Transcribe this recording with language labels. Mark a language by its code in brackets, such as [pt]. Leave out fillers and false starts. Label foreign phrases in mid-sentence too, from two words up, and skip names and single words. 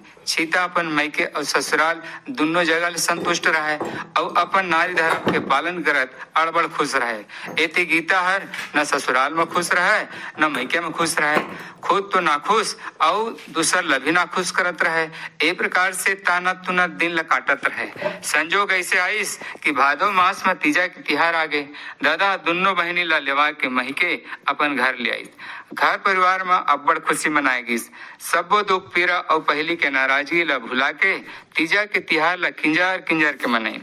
[hne] सीता अपन मैके और ससुराल दोनों जगह ले संतुष्ट रहे और अपन नारी धर्म के पालन करत अड़बड़ खुश रहे। एते गीता हर न ससुराल में खुश रहे न मैके में खुश रहे, खुद तो ना खुश और दूसर लभी ना खुश करत रहे। ए प्रकार से ताना तुना दिन ल काटत रहे। संजोग ऐसे आइस कि भादो मास में तीजा के तिहार आगे दादा दोनों बहनी ला लेवा के महिके अपन घर ले आई। घर परिवार में अब्बड़ खुशी मनाएगी। सबो दुख पीरा और पहली के नाराजगी ला भुला के तीजा के तिहार ला किंजर किंजर के मनाई।